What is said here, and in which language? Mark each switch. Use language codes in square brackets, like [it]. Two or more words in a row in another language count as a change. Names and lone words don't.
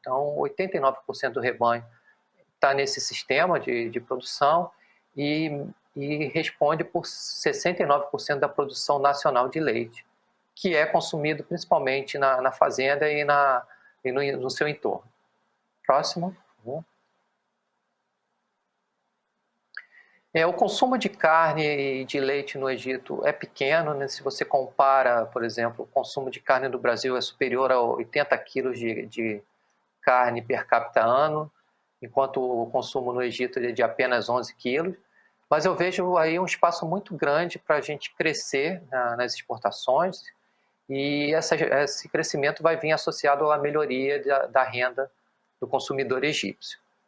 [pt] Então, 89% do rebanho está nesse sistema de produção e responde por 69% da produção nacional de leite, que é consumido principalmente na fazenda e no seu entorno. Próximo. O consumo de carne e de leite no Egito é pequeno, né? Se você compara, por exemplo, o consumo de carne do Brasil é superior a 80 quilos de carne per capita ano, enquanto o consumo no Egito é de apenas 11 quilos. Mas eu vejo aí um espaço muito grande para a gente crescer nas exportações, e esse crescimento vai vir associado à melhoria da renda do consumidor egípcio.